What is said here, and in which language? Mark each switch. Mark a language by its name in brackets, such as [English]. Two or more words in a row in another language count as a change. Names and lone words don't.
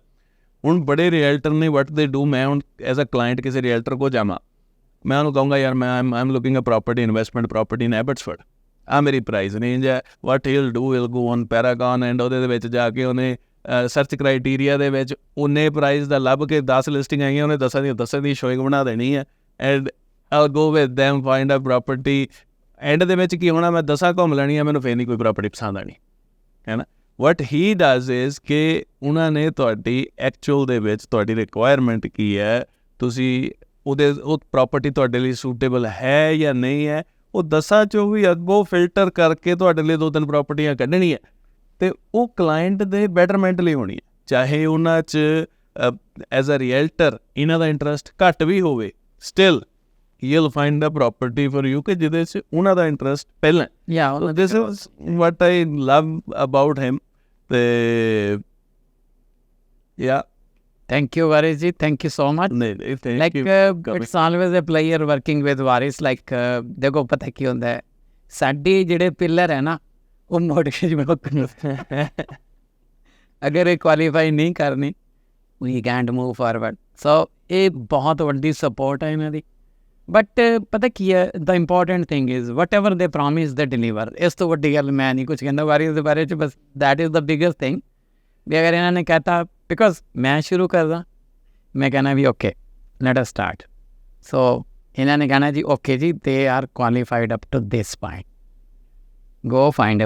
[Punjabi] ਹੁਣ ਬੜੇ ਰੀਅਲਟਰ ਨੇ, [English] what they do, [Punjabi] ਮੈਂ ਹੁਣ [English] as a client [Punjabi] ਕਿਸੇ ਰੀਅਲਟਰ ਕੋਲ ਜਾਵਾਂ, ਮੈਂ ਉਹਨੂੰ ਕਹੂੰਗਾ ਯਾਰ ਮੈਂ [English] am looking a property, investment property in Abbotsford, [Punjabi] ਆਹ ਮੇਰੀ [English] price range [Punjabi] ਹੈ। [English] what he'll do, will go on Paragon, and [Punjabi] ਉਹਦੇ ਵਿੱਚ ਜਾ ਕੇ ਉਹਨੇ [English] search criteria [Punjabi] ਦੇ ਵਿੱਚ ਉਹਨੇ ਪ੍ਰਾਈਸ ਦਾ ਲੱਭ ਕੇ 10 ਲਿਸਟਿੰਗ ਆਈਆਂ, ਉਹਨੇ 10 ਦੀ ਸ਼ੋਇੰਗ ਬਣਾ ਦੇਣੀ ਹੈ, ਐਂਡ [English] I'll go with them, find a property, [Punjabi] ਐਂਡ ਦੇ ਵਿੱਚ ਕੀ ਹੋਣਾ, ਮੈਂ 10 ਘੁੰਮ ਲੈਣੀ ਆ, ਮੈਨੂੰ ਫਿਰ ਨਹੀਂ ਕੋਈ ਪ੍ਰੋਪਰਟੀ ਪਸੰਦ ਆਣੀ, ਹੈ ਨਾ। [English] what he does is [Punjabi] ਕਿ ਉਹਨਾਂ ਨੇ ਤੁਹਾਡੀ ਐਕਚੁਅਲ ਦੇ ਵਿੱਚ ਤੁਹਾਡੀ ਰਿਕੁਆਇਰਮੈਂਟ ਕੀ ਹੈ, ਤੁਸੀਂ ਉਹ ਪ੍ਰੋਪਰਟੀ ਤੁਹਾਡੇ ਲਈ ਸੂਟੇਬਲ ਹੈ ਜਾਂ ਨਹੀਂ ਹੈ, ਉਹ 10 ਚੋਂ ਵੀ ਅੱਗੋਂ ਫਿਲਟਰ ਕਰਕੇ ਤੁਹਾਡੇ ਲਈ 2-3 ਪ੍ਰੋਪਰਟੀਆਂ ਕੱਢਣੀਆਂ, ਅਤੇ ਉਹ ਕਲਾਇੰਟ ਦੇ ਬੈਟਰਮੈਂਟ ਲਈ ਹੋਣੀ ਹੈ। ਚਾਹੇ ਉਹਨਾਂ 'ਚ [English] as a realtor [Punjabi] ਇਹਨਾਂ ਦਾ ਇੰਟਰਸਟ ਘੱਟ ਵੀ ਹੋਵੇ, ਸਟਿਲ [English] you'll find a property for you [Punjabi] ਕਿ ਜਿਹਦੇ 'ਚ ਉਹਨਾਂ ਦਾ ਇੰਟਰਸਟ ਪਹਿਲਾਂ। [English] So this is what I love about him, ਤੇ thank you Waris ji, thank you so much. Like it's always a pleasure working with Waris, like [Punjabi] ਦੇਖੋ ਪਤਾ ਕੀ ਹੁੰਦਾ ਹੈ, ਸਾਡੇ ਜਿਹੜੇ ਪਿਲਰ ਹੈ ਨਾ ਉਹ [English] mortgage broker, [Punjabi] ਅਗਰ ਇਹ ਕੁਆਲੀਫਾਈ ਨਹੀਂ ਕਰਨੀ [English] we can't move forward, [Punjabi] so ਇਹ ਬਹੁਤ ਵੱਡੀ ਸਪੋਰਟ ਹੈ ਇਹਨਾਂ ਦੀ। [English] ਬਟ [Punjabi] ਪਤਾ ਕੀ ਹੈ, [English] the important thing is whatever they promise they deliver. [Punjabi] ਇਸ ਤੋਂ ਵੱਡੀ ਗੱਲ ਮੈਂ ਨਹੀਂ ਕੁਛ ਕਹਿੰਦਾ ਵਾਰਿਸ ਦੇ ਬਾਰੇ 'ਚ, ਬਸ [English] that is the biggest thing. [Punjabi] ਵੀ ਅਗਰ ਇਹਨਾਂ ਨੇ ਕਹਿਤਾ, ਬਿਕੋਜ਼ ਮੈਂ ਸ਼ੁਰੂ ਕਰਦਾ, ਮੈਂ ਕਹਿਣਾ ਵੀ [English] okay let us start, [Punjabi] ਸੋ ਇਹਨਾਂ ਨੇ ਕਹਿਣਾ ਜੀ ਓਕੇ ਜੀ [English] they are qualified up to this point, go find a property.